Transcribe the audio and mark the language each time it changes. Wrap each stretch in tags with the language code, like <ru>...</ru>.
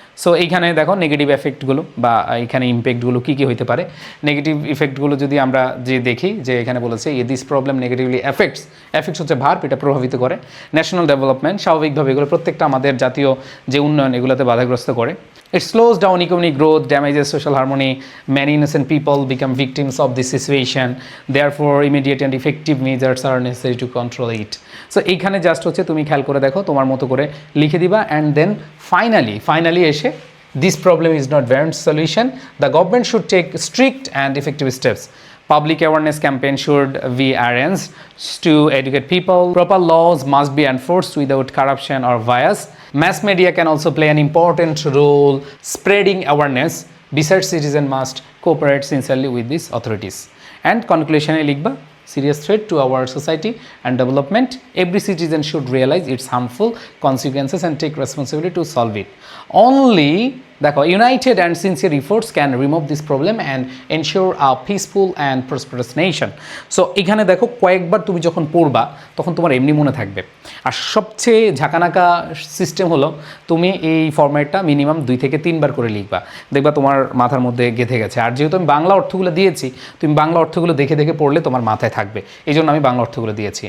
<bn>So এইখানে দেখো negative এফেক্টগুলো বা এখানে ইম্প্যাক্টগুলো কী হতে পারে। নেগেটিভ ইফেক্টগুলো যদি আমরা দেখি, যে এখানে বলেছে</bn> <en>this problem negatively affects</en> <bn>হচ্ছে ভার্ব, এটা প্রভাবিত করে ন্যাশনাল ডেভেলপমেন্ট। স্বাভাবিকভাবে এগুলো প্রত্যেকটা আমাদের জাতীয় যে উন্নয়ন, এগুলোতে বাধাগ্রস্ত করে।</bn> <en>It slows down economic growth, damages social harmony. Many innocent people become victims of this situation. Therefore, immediate and effective measures are necessary to control it.</en> <bn>So, এইখানে জাস্ট হচ্ছে তুমি খেয়াল করে দেখো, তোমার মতো করে লিখে দিবা,</bn> <en>and then finally</en> <bn>এসে</bn> <en>this problem is not beyond solution. The government should take strict and effective steps. Public awareness campaign should be arranged to educate people. Proper laws must be enforced without corruption or bias. Mass media can also play an important role spreading awareness. Besides, citizens must cooperate sincerely with these authorities. And conclusion</en> <bn>এ লিখবা</bn> <en>serious threat to our society and development. Every citizen should realize its harmful consequences and take responsibility to solve it. Only দেখো united and sincere efforts can remove this problem and ensure a peaceful and prosperous nation.</en> <bn>So এখানে দেখো কয়েকবার তুমি যখন পড়বা তখন তোমার এমনি মনে থাকবে। আর সবচেয়ে ঝাঁকানাকা সিস্টেম হলো তুমি এই ফরম্যাটটা মিনিমাম 2 থেকে 3 বার করে লিখবা, দেখবা তোমার মাথার মধ্যে গেঁথে গেছে। আর যেহেতু আমি বাংলা অর্থগুলো দিয়েছি, তুমি বাংলা অর্থগুলো দেখে দেখে পড়লে তোমার মাথায় থাকবে, এই জন্য আমি বাংলা অর্থগুলো দিয়েছি।</bn>